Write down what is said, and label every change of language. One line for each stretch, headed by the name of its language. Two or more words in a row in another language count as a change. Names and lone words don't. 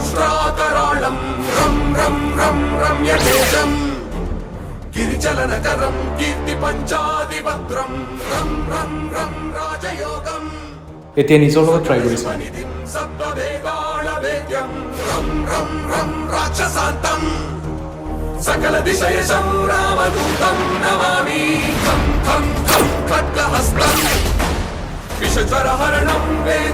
Sanskrit: శ్రాకరాళం రం రం రం రమ్యతేజం గిరిచలనకరం కీర్తి పంచాదిభద్రం రం రం రం రాజయోగం
Assamese: এতিয়া নিজৰ লগত ট্ৰাই কৰি চাওঁ।
Sanskrit: సప్తదేవాళవేద్యం రం రం రం రాక్షసాంతం సకల దిశయశం రామదూతం నమామి ఖం ఖం ఖం ఖడ్గహస్తం విషజ్వరహరణం వేద